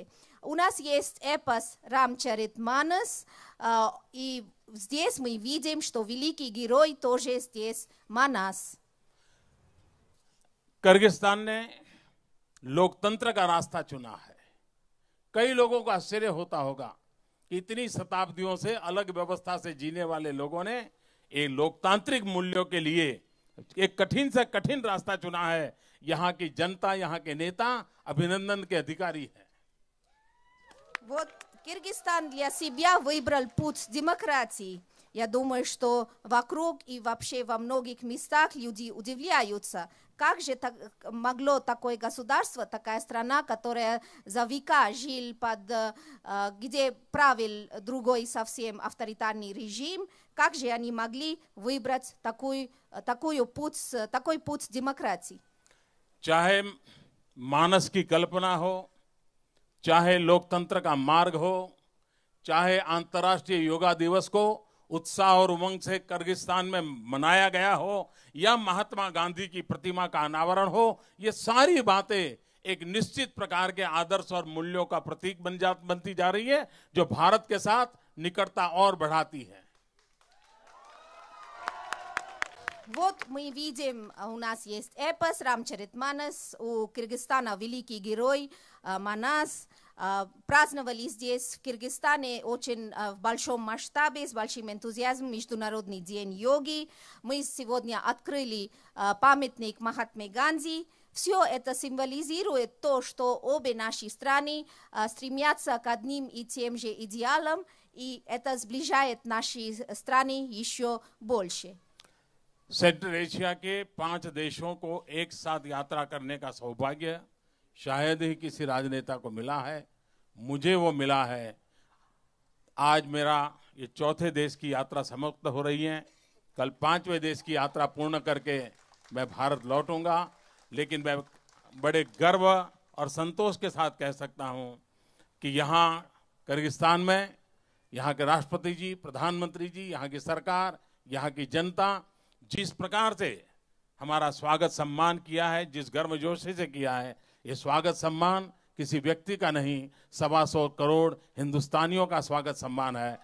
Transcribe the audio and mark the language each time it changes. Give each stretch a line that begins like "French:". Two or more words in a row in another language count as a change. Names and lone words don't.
Russian: У нас есть эпос Рамчаритманас, и здесь мы видим, что великий герой тоже здесь Манас.
Hindi: किर्गिस्तान ने लोकतंत्र का रास्ता चुना है। कई लोगों को आश्चर्य होता होगा कि इतनी शताब्दियों से अलग व्यवस्था से जीने वाले लोगों ने एक लोकतांत्रिक मूल्यों के लिए एक कठिन से कठिन रास्ता चुना है। यहाँ की जनता, यहाँ के नेता अभिनंदन के अधिकारी हैं।
Russian: Вот Кыргызстан для себя выбрал путь демократии. Я думаю, что вокруг и вообще во многих местах люди удивляются, как же могло такое государство, такая страна, которая за века жил где правил другой совсем авторитарный режим, как же они могли выбрать такой путь демократии?
Hindi: चाहे मानस की कल्पना हो, चाहे लोकतंत्र का मार्ग हो, चाहे अंतर्राष्ट्रीय योगा दिवस को उत्साह और उमंग से किर्गिस्तान में मनाया गया हो या महात्मा गांधी की प्रतिमा का अनावरण हो, ये सारी बातें एक निश्चित प्रकार के आदर्श और मूल्यों का प्रतीक बनती जा रही है, जो भारत के साथ निकटता और बढ़ाती है।
Russian: Вот мы видим, у нас есть эпос Рамчаритманас, у Кыргызстана великий герой Манас. Праздновали здесь, в Кыргызстане, очень в большом масштабе, с большим энтузиазмом Международный день йоги. Мы сегодня открыли памятник Махатме Ганди. Все это символизирует то, что обе наши страны стремятся к одним и тем же идеалам, и это сближает наши страны еще больше.
Hindi: सेंट्रल एशिया के 5 देशों को एक साथ यात्रा करने का सौभाग्य शायद ही किसी राजनेता को मिला है। मुझे वो मिला है। आज मेरा ये चौथे देश की यात्रा समाप्त हो रही है। कल 5वें देश की यात्रा पूर्ण करके मैं भारत लौटूंगा, लेकिन मैं बड़े गर्व और संतोष के साथ कह सकता हूं कि यहाँ किर्गिस्तान में यहाँ के राष्ट्रपति जी, प्रधानमंत्री जी, यहाँ की सरकार, यहाँ की जनता जिस प्रकार से हमारा स्वागत सम्मान किया है, जिस गर्मजोशी से किया है, ये स्वागत सम्मान किसी व्यक्ति का नहीं, 125 करोड़ हिंदुस्तानियों का स्वागत सम्मान है।